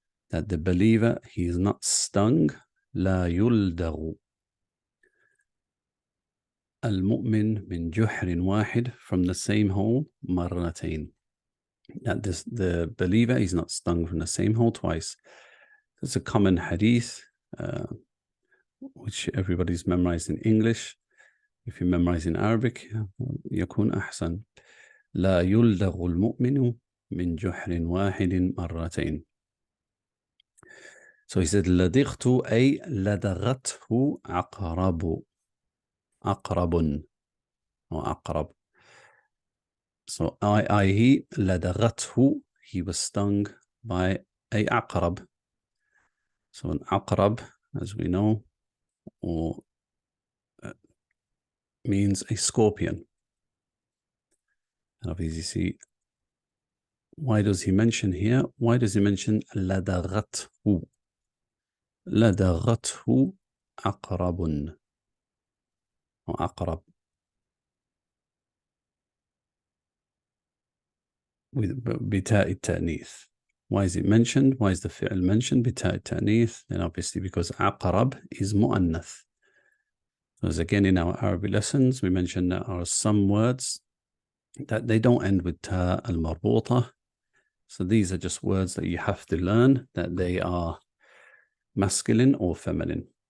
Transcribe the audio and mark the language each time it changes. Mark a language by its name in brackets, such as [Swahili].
[English] That the believer, he is not stung. [Arabic] لا يلدغ المؤمن من جحر واحد, [English] from the same hole, [Arabic] مرتين. [English] That the believer is not stung from the same hole twice. It's a common hadith, which everybody's memorized in English. If you memorize in Arabic, [Arabic] يكون أحسن. لا يلدغ المؤمن من جحر واحد مرتين. [English] So he said, [Arabic] لدغت أي لدغته عقرب. عقرب or عقرب. [English] So he لدغته, he was stung by a عقرب. So an عقرب, as we know, or means a scorpion. And obviously, see, why does he mention here? Why does he mention لدغته? [Arabic] لدغته عقرب or عقرب with بتاء التأنيث. [English] Why is it mentioned? Why is the fi'l mentioned بتاء التأنيث? Then obviously because عقرب is مؤنث. As again in our Arabic lessons, we mentioned there are some words that they don't end with ta al-marbuta. So these are just words that you have to learn that they are masculine or feminine.